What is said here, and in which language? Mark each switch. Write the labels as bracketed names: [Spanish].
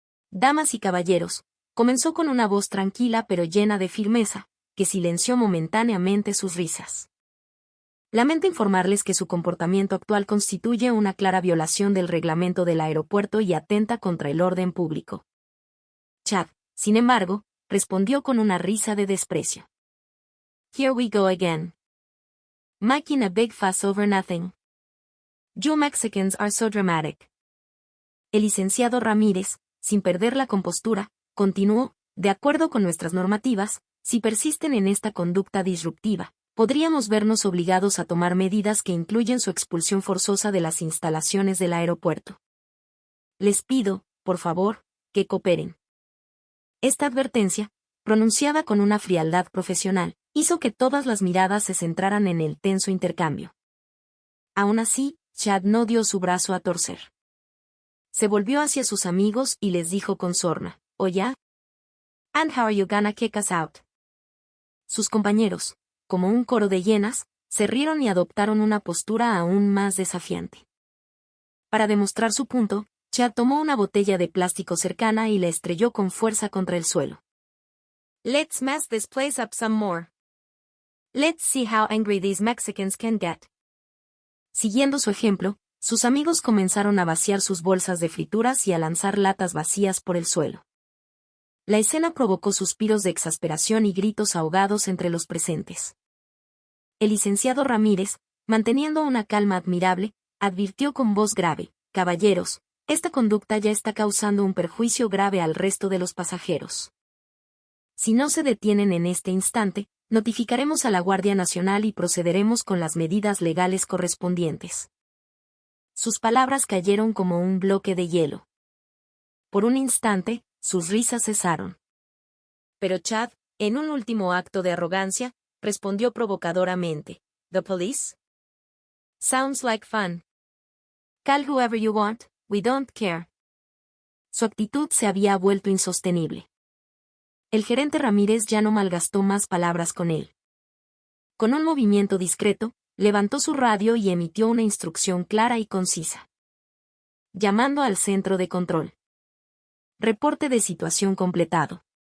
[Spanish] Damas y caballeros, comenzó con una voz tranquila pero llena de firmeza, que silenció momentáneamente sus risas. Lamento informarles que su comportamiento actual constituye una clara violación del reglamento del aeropuerto y atenta contra el orden público. Chad, sin embargo, respondió con una risa de desprecio. [English] Here we go again. Making a big fuss over nothing. You Mexicans are so dramatic. [Spanish] El licenciado Ramírez, sin perder la compostura, continuó, de acuerdo con nuestras normativas, si persisten en esta conducta disruptiva, podríamos vernos obligados a tomar medidas que incluyen su expulsión forzosa de las instalaciones del aeropuerto. Les pido, por favor, que cooperen. Esta advertencia, pronunciada con una frialdad profesional, hizo que todas las miradas se centraran en el tenso intercambio. Aún así, Chad no dio su brazo a torcer. Se volvió hacia sus amigos y les dijo con sorna, ¿Oh ya? [English] And how are you gonna kick us out? [Spanish] Sus compañeros, como un coro de hienas, se rieron y adoptaron una postura aún más desafiante. Para demostrar su punto, Chad tomó una botella de plástico cercana y la estrelló con fuerza contra el suelo. [English] Let's mess this place up some more. Let's see how angry these Mexicans can get. [Spanish] Siguiendo su ejemplo, sus amigos comenzaron a vaciar sus bolsas de frituras y a lanzar latas vacías por el suelo. La escena provocó suspiros de exasperación y gritos ahogados entre los presentes. El licenciado Ramírez, manteniendo una calma admirable, advirtió con voz grave, «Caballeros, esta conducta ya está causando un perjuicio grave al resto de los pasajeros. Si no se detienen en este instante, notificaremos a la Guardia Nacional y procederemos con las medidas legales correspondientes». Sus palabras cayeron como un bloque de hielo. Por un instante, sus risas cesaron. Pero Chad, en un último acto de arrogancia, respondió provocadoramente, [English] «¿The police? Sounds like fun. Call whoever you want, we don't care». [Spanish] Su actitud se había vuelto insostenible. El gerente Ramírez ya no malgastó más palabras con él. Con un movimiento discreto, levantó su radio y emitió una instrucción clara y concisa. Llamando al centro de control. Reporte de situación completado.